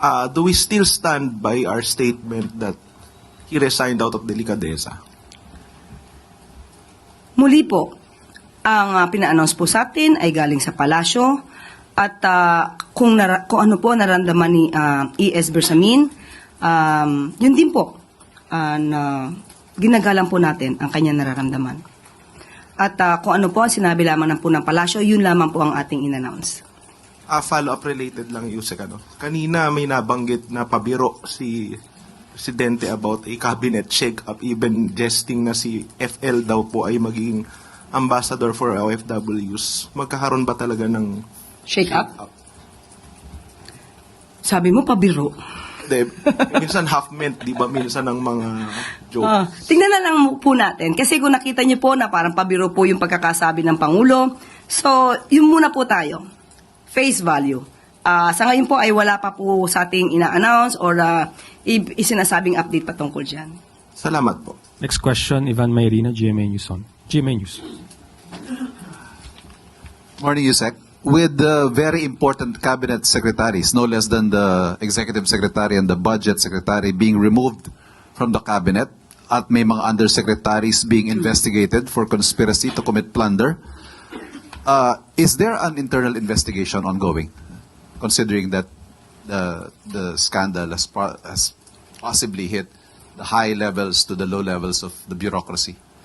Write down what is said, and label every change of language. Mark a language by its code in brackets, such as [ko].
[en] Do we still stand by our statement that he resigned out of delikadesa? [tl] Muli po, ang pina-announce po sa atin ay galing sa palasyo at kung ano po naramdaman ni E.S. Bersamin, yun din po na ginagalang po natin ang kanyang nararamdaman. At kung ano po ang sinabi lamang po ng palasyo, yun lamang po ang ating in-announce. Follow-up related lang, Yusek. Kanina may nabanggit na pabiro si Presidente [en] about a cabinet shake-up, even jesting [tl] na si FL daw po ay magiging ambassador for OFWs. Magkakaroon ba talaga ng Shake up? Sabi mo, pabiro. Minsan half-meant, di ba? Minsan ng mga joke. Tingnan na lang po natin. Kasi kung nakita niyo po na parang pabiro po yung pagkakasabi ng Pangulo, so yun muna po tayo. Face value. Sa ngayon po ay wala pa po sa ating ina-announce or isinasabing update patungkol dyan. Salamat po. [en] Next question, Ivan Mayrina, GMA News. GMA News. Morning, Yusek. With the very important cabinet secretaries, no less than the executive secretary and the budget secretary being removed from the cabinet [tl] at may mga [en] undersecretaries being investigated for conspiracy to commit plunder, is there an internal investigation ongoing, considering that the scandal has possibly hit the high levels to the low levels of the bureaucracy?